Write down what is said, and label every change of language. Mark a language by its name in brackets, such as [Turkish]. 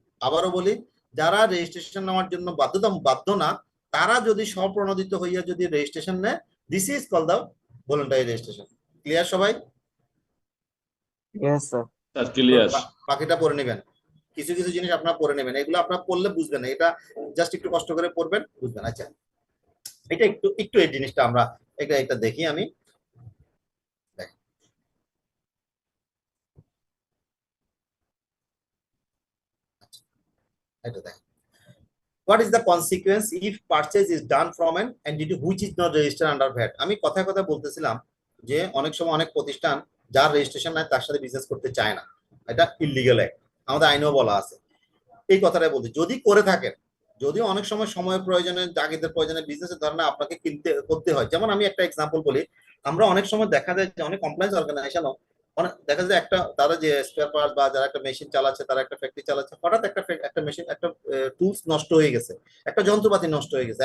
[Bangla] আবারও বলি, যারা রেজিস্ট্রেশন নেওয়ার জন্য বাধ্য না, তারা যদি স্বপ্রণোদিত হইয়া যদি রেজিস্ট্রেশন নেয়, [English] This is call the voluntary registration. [Bangla] Clear সবাই? [English] Yes, sir. [Bangla] Sir clear. বাকিটা পড়ে নেবেন, কিছু কিছু জিনিস আপনারা পড়ে নেবেন, এগুলো আপনারা পড়লে বুঝবেন না, এটা জাস্ট একটু কষ্ট করে পড়বেন, বুঝবেন। আচ্ছা, এটা একটু এই জিনিসটা আমরা এটা দেখি। আমি এটা দেখ, [English] what is the consequence if purchase is done from an entity which is not registered under VAT? [Bangla] আমি কথায় কথা বলতেছিলাম যে অনেক সময় অনেক প্রতিষ্ঠান যার রেজিস্ট্রেশন নাই তার সাথে বিজনেস করতে চায় না, এটা ইললিগাল অ্যাক্ট, আমাদের আইনেও বলা আছে। এই কথাটাই বলতে, যদি করে থাকেন, যদি অনেক সময় প্রয়োজনে জাগিদের প্রয়োজনে বিজনেসের ধরনে আপনাকে করতে হয়। যেমন আমি একটা এক্সাম্পল বলি, আমরা অনেক সময় দেখা যায় যে অনেক কমপ্লায়েন্স অর্গানাইজেশনও দেখা যায় তারা যে স্পেয়ার পার্টস বা যারা একটা মেশিন চালাচ্ছে, তারা একটা ফ্যাক্টরি চালাচ্ছে, হঠাৎ একটা মেশিন, একটা টুলস নষ্ট হয়ে গেছে, একটা যন্ত্রপাতি নষ্ট হয়ে গেছে।